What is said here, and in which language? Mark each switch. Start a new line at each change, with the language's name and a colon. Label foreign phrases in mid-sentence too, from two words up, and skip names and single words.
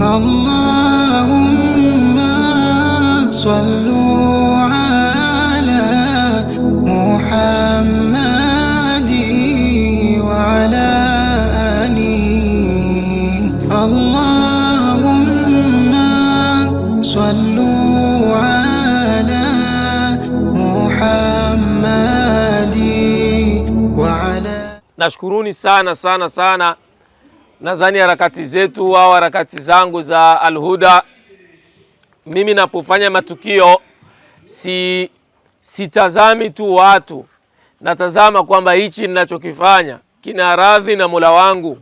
Arabic: اللهم صل على محمد وعلى آله. اللهم صل على محمد وعلى.
Swahili: Nashukuruni sana sana sana. Nadhani harakati zetu au harakati zangu za Al-Huda, mimi napofanya matukio sitazami tu watu, natazama kwamba hichi ninachokifanya kina radhi na Mola wangu.